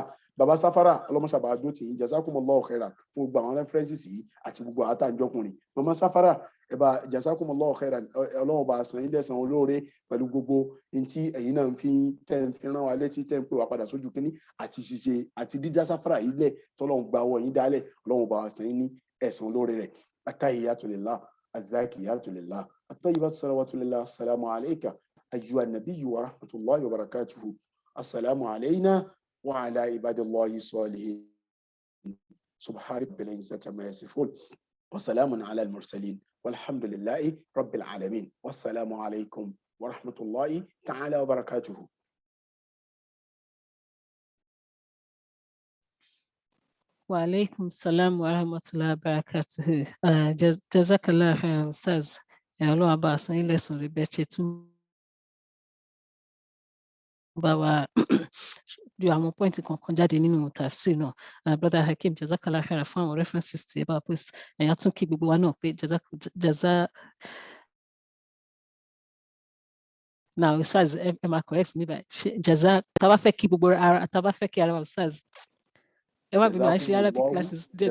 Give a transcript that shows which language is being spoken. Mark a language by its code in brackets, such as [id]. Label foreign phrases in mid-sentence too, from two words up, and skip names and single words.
[yo] baba Safara ọlọ́mọṣà bá dó tì í [ar] جزاكم الله خيرا [yo] fún gbogbo àwọn references yìí àti gbogbo àwọn àtàǹjọkùnrin mama Safara ẹ̀bà [ar] جزاكم الله خيرا [yo] Ọlọ́run bá san ilé ẹ̀san olóore pẹ̀lú gbogbo ntí ẹ̀yin náà fi rán wa létí tẹ́ ń pè wá padà sójú kínní àti ṣiṣe àti dídá Safara yìí lẹ̀ tọ́lọ́run gba ọwọ́ yín dálẹ̀ Ọlọ́run bá san ní ẹ̀san olóore rẹ̀ [ar] التحيات لله الزكيات لله الطيبات الصلوات لله السلام عليك أيها النبي ورحمة الله وبركاته السلام علينا وعلى عباد الله الصالحين سبحان رب العزة عما يصفون وسلام على المرسلين والحمد لله رب العالمين والسلام عليكم ورحمة الله تعالى وبركاته. وعليكم السلام ورحمة الله وبركاته. جزاك الله خير أستاذ. [yo] Ọlọ́run bá a san yín lẹ́san rẹ̀ bẹ́ẹ̀ ṣe tún bá wa ju àwọn pọ́ìntì kankan jáde nínú tafsir náà. Brother Hakeem [ar] جزاك الله خير [yo] fún àwọn references tí ẹ bá post ẹ̀yà tún kí gbogbo wa náà pé jaza now Ustaz ẹ máa correct mi báyìí jaza tá a bá fẹ́ kí gbogbo ara tá a bá fẹ́ kí ara wa Ustaz ẹ má gbé máa ṣe [en] Arabic classes [yo] dédé.